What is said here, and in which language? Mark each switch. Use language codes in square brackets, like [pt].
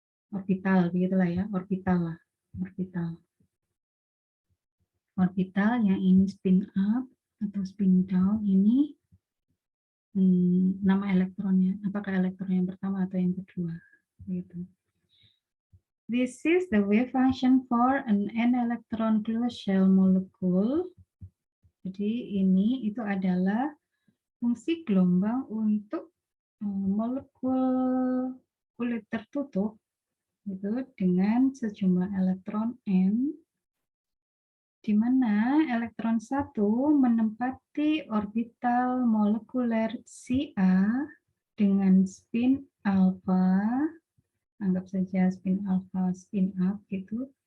[id] Orbital, begitulah ya, orbital lah, orbital. Orbital yang ini spin up atau spin down ini nama elektronnya, apakah elektron yang pertama atau yang kedua, gitu. [en] This is the wave function for an n-electron closed shell molecule. [id] Jadi ini itu adalah fungsi gelombang untuk molekul kulit tertutup itu dengan sejumlah elektron n, di mana elektron 1 menempati orbital molekuler Ca dengan spin alfa, anggap saja spin alfa, spin up gitu.